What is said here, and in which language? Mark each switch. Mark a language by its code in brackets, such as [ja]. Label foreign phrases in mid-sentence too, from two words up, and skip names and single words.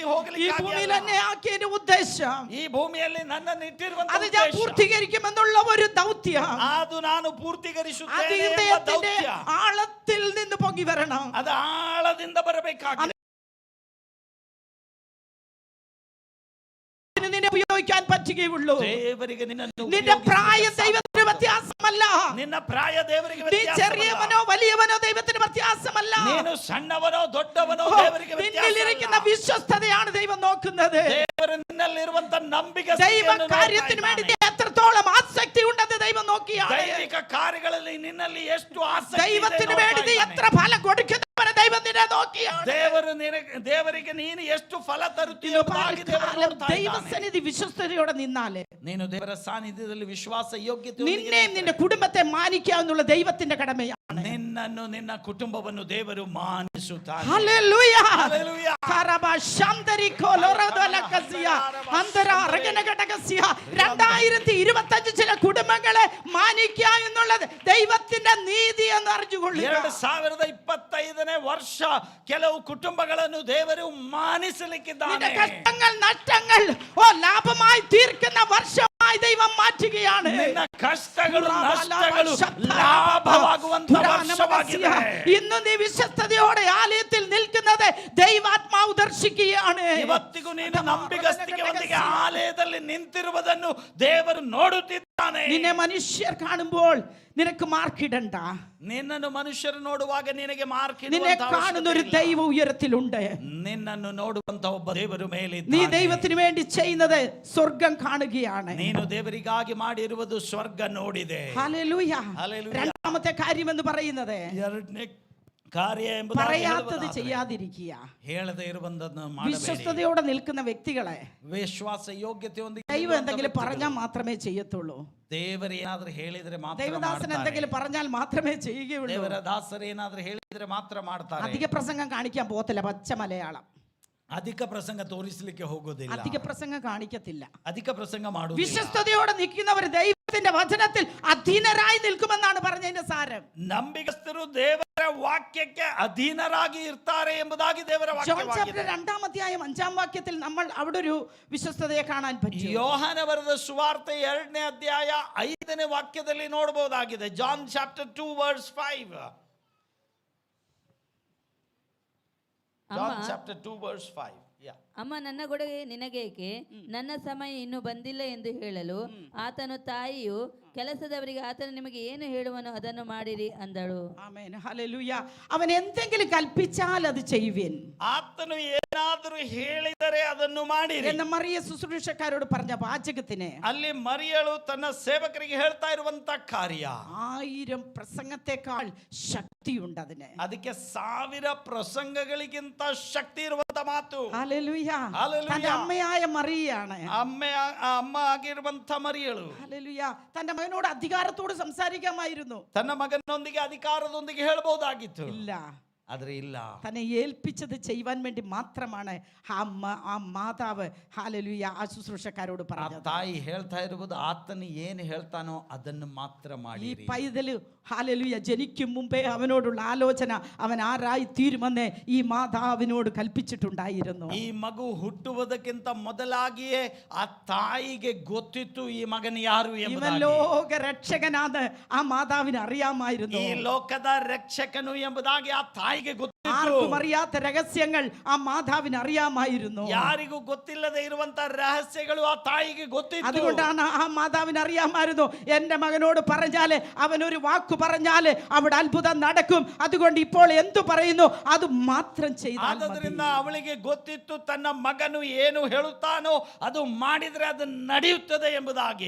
[ml] ഈ [kn] ಹೋಗಲಿಕ್ಕೆ [ml] ഭൂമിയിൽ എന്നെ ആക്കിയതിന്റെ ഉദ്ദേശം [kn] ಈ ಭೂಮಿಯಲ್ಲಿ ನನ್ನನ್ನು ಇಟ್ಟಿರುವಂತ [ml] അത് ഞാൻ [kn] ಉದ್ದೇಶ [ml] പൂർത്തീകരിക്കുമെന്നുള്ള ഒരു ദൗത്യം [kn] ಅದು ನಾನು [ml] അത് [kn] ಪೂರ್ತಿಗರಿಸುತ್ತೇನೆ ಎಂಬ [ml] ഹൃദയത്തിന്റെ [kn] ದೌತ್ಯ. [ml] ആഴത്തിൽ നിന്ന് പൊങ്ങി വരണം. [kn] ಅದು ಆಳದಿಂದ ಬರಬೇಕಾಗಿದೆ. [ml] നിന്നെ ഉപയോഗിക്കാൻ പറ്റുകയുള്ളൂ. [kn] ದೇವರಿಗೆ ನಿನ್ನನ್ನು [ml] നിന്റെ [kn] ಉಪಯೋಗಿಸುವ [ml] പ്രായം [kn] ಸಾಧ್ಯ. [ml] ദൈവത്തിന് വ്യത്യാസമല്ല. [kn] ನಿನ್ನ ಪ್ರಾಯ ದೇವರಿಗೆ [ml] നീ [kn] ವ್ಯತ್ಯಾಸವಲ್ಲ. [ml] ചെറിയവനോ വലിയവനോ ദൈവത്തിന് വ്യത്യാസമല്ല. [kn] ನೀನು ಸಣ್ಣವನೋ ದೊಡ್ಡವನೋ ದೇವರಿಗೆ [ml] നിന്നിലിരിക്കുന്ന [kn] ವ್ಯತ್ಯಾಸವಲ್ಲ. [ml] വിശ്വസ്തതയാണ് ദൈവം നോക്കുന്നത്. [kn] ದೇವರು ನಿನ್ನಲ್ಲಿರುವಂತ ನಂಬಿಕೆ [ml] ദൈവ കാര്യത്തിന് വേണ്ടി നീ എത്രത്തോളം ആസക്തി ഉണ്ടെന്ന് ദൈവം നോക്കിയാണ്. [kn] ದೈವಿಕ ಕಾರ್ಯಗಳಲ್ಲಿ ನಿನ್ನಲ್ಲಿ ಎಷ್ಟು ಆಸಕ್ತಿ ಇದೆ [ml] ദൈവത്തിന് വേണ്ടി നീ [kn] ನೋಡ್ತಾ [ml] എത്ര ഫലം കൊടുക്കുന്നവരെ ദൈവം നിന്നെ നോക്കിയാണ്. [kn] ದೇವರಿಗೆ ನೀನು ಎಷ್ಟು ಫಲ ತರುತ್ತೀಯ [ml] ദൈവസന്നിധി വിശ്വസ്തയോടെ നിന്നാല് [kn] ನೀನು ದೇವರ ಸಾನ್ನಿಧ್ಯದಲ್ಲಿ ವಿಶ್ವಾಸ ಯೋಗ್ಯತೆ [ml] നിന്നെയും നിന്റെ കുടുംബത്തെ മാനിക്കാവുന്നുള്ള ദൈവത്തിന്റെ കടമയാണ്. [kn] ನಿನ್ನನ್ನು ನಿನ್ನ ಕುಟುಂಬವನ್ನು ದೇವರು ಮಾನಿಸುತ್ತಾನೆ. [ml] ഹല്ലേലൂയ. ഹല്ലേലൂയ. കറബ ശാന്തരി കൊലോറദലകസിയ അന്തര അരഗനഘടകസിയ 2025 ചില കുടുംബങ്ങളെ മാനിക്കുക എന്നുള്ളത് ദൈവത്തിന്റെ നീതി എന്ന് അറിഞ്ഞുകൊള്ളുക. [kn] 2025ನೇ ವರ್ಷ ಕೆಲವು കുടുംബಗಳನ್ನು ದೇವರು ಮಾನಿಸಲಿಕ್ಕಿದ್ದಾನೆ. [ml] നിന്റെ കഷ്ടങ്ങൾ നഷ്ടങ്ങൾ ലാഭമായി തീർക്കുന്ന വർഷമായി ദൈവം മാറ്റുകയാണ്. [kn] ನಿನ್ನ ಕಷ್ಟಗಳು ನಷ್ಟಗಳು ಲಾಭವಾಗುವಂತ ವರ್ಷವಾಗಿದೆ. [ml] ഇന്ന് നീ വിശ്വസ്തയോടെ ആലയത്തിൽ നിൽക്കുന്നത് ദൈവാത്മാവ് ദർശിക്കുകയാണ്. [kn] ಇವತ್ತಿಗೂ ನೀನು ನಂಬಿಗಸ್ತಿಕೆಯೊಂದಿಗೆ ಆಲಯದಲ್ಲಿ ನಿಂತಿರುವುದನ್ನು ದೇವರು ನೋಡುತ್ತಿದ್ದಾನೆ. [ml] നിന്നെ മനുഷ്യർ കാണുമ്പോൾ നിനക്ക് മാർക്കിടണ്ട. [kn] ನಿನ್ನನ್ನು ಮನುಷ್ಯರು ನೋಡುವಾಗ ನಿನಗೆ ಮಾರ್ಕ್ [ml] നിന്നെ കാണുന്ന ഒരു ദൈവ ഉയരത്തിലുണ്ട്. [kn] ನಿನ್ನನ್ನು ನೋಡುವಂತ ಒಬ್ಬ ದೇವರು ಮೇಲೆ [ml] നീ ദൈവത്തിന് വേണ്ടി ചെയ്യുന്നത് സ്വർഗം കാണുകയാണ്. [kn] ನೀನು ದೇವರಿಗಾಗಿ ಮಾಡಿರುವುದು ಸ್ವರ್ಗ ನೋಡಿದೆ. [ml] ഹല്ലേലൂയ. ഹല്ലേലൂയ. രണ്ടാമത്തെ കാര്യം എന്ന് പറയുന്നത് [kn] ಎರಡನೇ ಕಾರ್ಯ [ml] പറയാത്തത് ചെയ്യാതിരിക്കുക. [kn] ಹೇಳದೆ ಇರುವಂತದ್ದನ್ನು ಮಾಡಬೇಡಿ. [ml] വിശ്വസ്തയോടെ നിൽക്കുന്ന വ്യക്തികളെ [kn] ವಿಶ್ವಾಸ ಯೋಗ್ಯತೆಯೊಂದಿಗೆ [ml] ദൈവം എന്തെങ്കിലും പറഞ്ഞാൽ മാത്രമേ ചെയ്യത്തുള്ളൂ. [kn] ದೇವರು ಏನಾದ್ರೂ ಹೇಳಿದ್ರೆ ಮಾತ್ರ [ml] ദൈവദാസൻ [kn] ಮಾಡ್ತಾರೆ. [ml] എന്തെങ്കിലും പറഞ്ഞാൽ മാത്രമേ ചെയ്യുകയുള്ളൂ. [kn] ದೇವರ ದಾಸರು ಏನಾದ್ರೂ ಹೇಳಿದ್ರೆ ಮಾತ್ರ ಮಾಡ್ತಾರೆ. [ml] അധിക പ്രസംഗം കാണിക്കാൻ പോകത്തില്ല. പച്ച മലയാളം. [kn] ಅಧಿಕ ಪ್ರಸಂಗ ತೋರಿಸಲಿಕ್ಕೆ ಹೋಗೋದಿಲ್ಲ. [ml] അധിക പ്രസംഗം കാണിക്കത്തില്ല. [kn] ಅಧಿಕ ಪ್ರಸಂಗ ಮಾಡುವುದಿಲ್ಲ. [ml] വിശ്വസ്തയോടെ നിൽക്കുന്നവർ ദൈവത്തിന്റെ വചനത്തിൽ അധീനരായി നിൽക്കുമെന്നാണ് പറഞ്ഞതിന്റെ സാരം. [kn] ನಂಬಿಗಸ್ತರು ದೇವರ ವಾಕ್ಯಕ್ಕೆ ಅಧೀನರಾಗಿ ಇರ್ತಾರೆ ಎಂಬುದಾಗಿ ದೇವರ [en] John chapter [kn] ವಾಕ್ಯವಾಗಿದೆ. [ml] 2-ാം അധ്യായം 5-ാം വാക്യത്തിൽ നമ്മൾ അവിടെ ഒരു വിശ്വസ്തതയെ കാണാൻ പറ്റും. [kn] ಯೋಹಾನ ಬರೆದ ಸುವಾರ್ತೆ 2ನೇ ಅಧ್ಯಾಯ 5ನೇ ವಾಕ್ಯದಲ್ಲಿ ನೋಡಬಹುದಾಗಿದೆ. [en] John chapter 2 verse 5. John chapter 2 verse 5. Yeah. [kn] ಅಮ್ಮ ನನ್ನ ಕೊಡುಗೆ ನಿನಗೇಕೆ, ನನ್ನ ಸಮಯ ಇನ್ನೂ ಬಂದಿಲ್ಲ ಎಂದು ಹೇಳಲು ಆತನು ತಾಯಿಯು ಕೆಲಸದವರಿಗೆ ಆತನು ನಿಮಗೆ ಏನು ಹೇಳುವನೋ ಅದನ್ನು ಮಾಡಿರಿ ಅಂದಳು. [ml] ആമേൻ ഹല്ലേലൂയ. അവൻ എന്തെങ്കിലും കൽപ്പിച്ചാൽ അത് ചെയ്യുവിൻ [kn] ಆತನು ಏನಾದರೂ ಹೇಳಿದರೆ ಅದನ್ನು ಮಾಡಿರಿ [ml] എന്ന മറിയ ശുശ്രൂഷക്കാരോട് പറഞ്ഞ വാചകത്തിന് [kn] ಅಲ್ಲಿ ಮರಿಯಳು ತನ್ನ ಸೇವಕರಿಗೆ ಹೇಳ್ತಾ ಇರುವಂತ ಕಾರ್ಯ [ml] 1000 പ്രസംഗത്തെക്കാൾ ശക്തിയുണ്ട് അതിന്. [kn] ಅದಕ್ಕೆ 1000 ಪ್ರಸಂಗಗಳಿಗಿಂತ ಶಕ್ತಿ ಇರುವಂತ ಮಾತು. [ml] ഹല്ലേലൂയ. ഹല്ലേലൂയ. തന്റെ അമ്മയായ മറിയയാണ്. [kn] ಅಮ್ಮ ಆಗಿರುವಂತ ಮರಿಯಳು [ml] ഹല്ലേലൂയ. തന്റെ മകനോട് അധികാരത്തോട് സംസാരിക്കാമായിരുന്നു. [kn] ತನ್ನ ಮಗನೊಂದಿಗೆ ಅಧಿಕಾರದೊಂದಿಗೆ ಹೇಳಬಹುದಾಗಿತ್ತು, [ml] ഇല്ല. [kn] ಆದ್ರೆ ಇಲ್ಲ. [ml] തന്നെ ഏൽപ്പിച്ചത് ചെയ്യുവാൻ വേണ്ടി മാത്രമാണ് ആ മാതാവ് ഹല്ലേലൂയ ആ ശുശ്രൂഷക്കാരോട് [kn] ಆ [ml] പറഞ്ഞത്. [kn] ತಾಯಿ ಹೇಳ್ತಾ ಇರುವುದು ಆತನು ಏನು ಹೇಳ್ತಾನೋ ಅದನ್ನು ಮಾತ್ರ [ml] ഈ [kn] ಮಾಡಿ. [ml] പൈതല് ഹല്ലേലൂയ ജനിക്കും മുമ്പേ അവനോടുള്ള ആലോചന അവൻ ആരായി തീരുമെന്ന് ഈ മാതാവിനോട് കൽപ്പിച്ചിട്ടുണ്ടായിരുന്നു. [kn] ಈ ಮಗು ಹುಟ್ಟುವುದಕ್ಕಿಂತ ಮೊದಲಾಗಿಯೇ ಆ ತಾಯಿಗೆ ಗೊತ್ತಿತ್ತು ಈ ಮಗನ ಯಾರು [ml] ഇവൻ [kn] ಎಂಬುದಾಗಿ. [ml] ലോക രക്ഷകനാണ് ആ മാതാവിന് അറിയാമായിരുന്നു. [kn] ಈ ಲೋಕದ ರಕ್ಷಕನು ಎಂಬುದಾಗಿ ಆ ತಾಯಿಗೆ ಗೊತ್ತಿತ್ತು. [ml] ആർക്കും അറിയാത്ത രഹസ്യങ്ങൾ ആ മാതാവിന് അറിയാമായിരുന്നു. [kn] ಯಾರಿಗೂ ಗೊತ್ತಿಲ್ಲದೆ ಇರುವಂತ ರಹಸ್ಯಗಳು ಆ ತಾಯಿಗೆ ಗೊತ್ತಿತ್ತು. [ml] അതുകൊണ്ടാണ് ആ മാതാവിന് അറിയാമായിരുന്നു എന്റെ മകനോട് പറഞ്ഞാല് അവനൊരു വാക്ക് പറഞ്ഞാല് അവിടെ അത്ഭുതം നടക്കും. അതുകൊണ്ട് ഇപ്പോൾ എന്തു പറയുന്നു അത് മാത്രം ചെയ്താൽ മതി. [kn] ಆದ್ದರಿಂದ ಅವಳಿಗೆ ಗೊತ್ತಿತ್ತು ತನ್ನ ಮಗನು ಏನು ಹೇಳುತ್ತಾನೋ ಅದು ಮಾಡಿದ್ರೆ ಅದು ನಡೆಯುತ್ತದೆ ಎಂಬುದಾಗಿ.